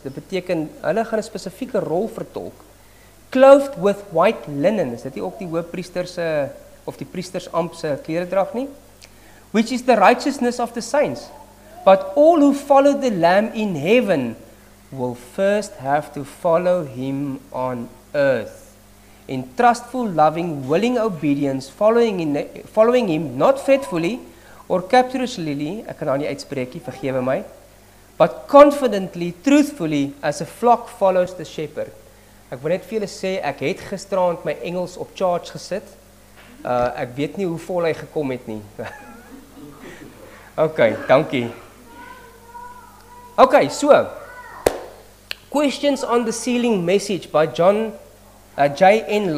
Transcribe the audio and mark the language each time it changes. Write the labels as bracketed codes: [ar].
[af] Dit beteken hulle gaan 'n spesifieke rol vertolk. [en] Clothed with white linen, [af] is dit nie ook die hoofpriester se of die priesters amp se kleredrag nie. [en] Which is the righteousness of the saints. But all who follow the Lamb in heaven will first have to follow him on earth. In trustful, loving, willing obedience, following him, not faithfully or captiously, [af] ek kan nou nie uitspreek nie, vergewe my, [en] but confidently, truthfully, as a flock follows the shepherd. [af] Ek wil net vir julle sê, ek het gisterand my Engels op charge gesit. Ek weet nie hoe vol hy gekom het nie. Okay, dankie. [en] Okay, so, Questions on the Sealing Message by John J.N.